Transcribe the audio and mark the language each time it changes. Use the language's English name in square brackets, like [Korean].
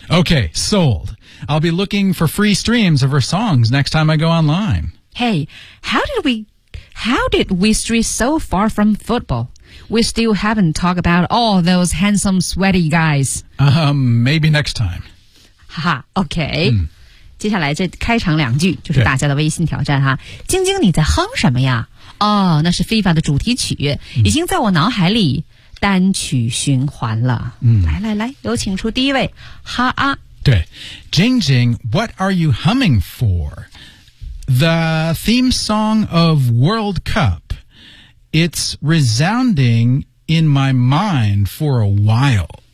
[English] Okay, sold. I'll be looking for free streams of her songs next time I go online. Hey, how did we stray so far from football? We still haven't talked about all those handsome, sweaty guys. Maybe next time. Haha, okay. Mm. [Chinese] 接下来这开场两句就是大家的微信挑战哈晶晶你在哼什么呀哦那是 FIFA 的主题曲、嗯、已经在我脑海里单曲循环了、嗯、来来来有请出第一位哈啊 [English] 对晶晶 What are you humming for? The theme song of World Cup It's resounding in my mind for a while.